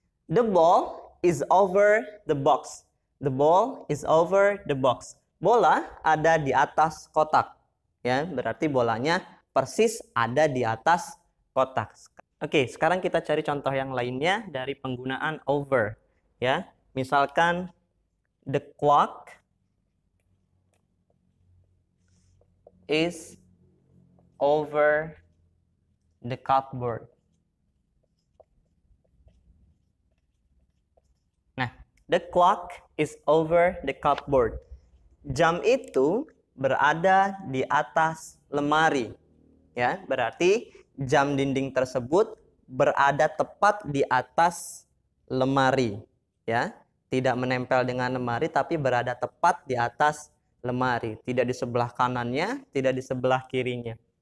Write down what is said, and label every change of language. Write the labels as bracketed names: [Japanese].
[English] The ball is over the box. The ball is over the box. [Indonesian] Bola ada di atas kotak. Ya, berarti bolanya persis ada di atas kotak. Oke, sekarang kita cari contoh yang lainnya dari penggunaan over. Ya, misalkan [English] the clock is over the cupboard. Nah, the clock is over the cupboard. [Indonesian] Jam itu berada di atas lemari. Ya, berarti jam dinding tersebut berada tepat di atas lemari. Ya, tidak menempel dengan lemari, tapi berada tepat di atas lemari, tidak di sebelah kanannya, tidak di sebelah kirinya.